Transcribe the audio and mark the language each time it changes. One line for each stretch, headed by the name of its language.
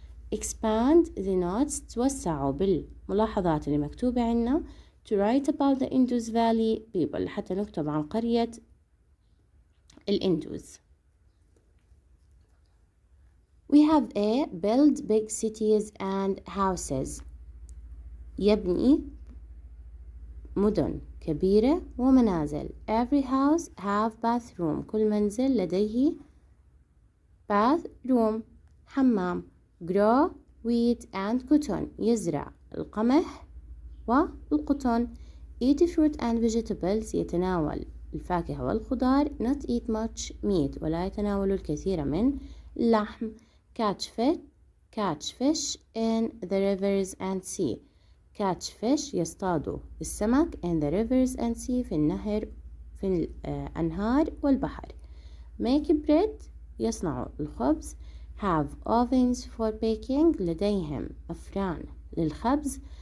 English: Expand the notes
Arabic: توسعوا بالملاحظات اللي مكتوبة عنا
English: to write about the Indus Valley people
Arabic: حتى نكتب عن قرية الإندوز.
English: We have a build big cities and houses.
Arabic: يبني مدن كبيرة ومنازل.
English: Every house have bathroom.
Arabic: كل منزل لديه bathroom حمام.
English: Grow wheat and cotton.
Arabic: يزرع القمح والقطن.
English: Eat fruit and vegetables.
Arabic: يتناول الفاكهة والخضار.
English: Not eat much meat.
Arabic: ولا يتناول الكثير من اللحم.
English: Catch fish in the rivers and sea. catch fish
Arabic: يصطادوا السمك
English: in the rivers and sea
Arabic: في الأنهار والبحر.
English: make bread
Arabic: يصنعوا الخبز.
English: have ovens for baking
Arabic: لديهم أفران للخبز.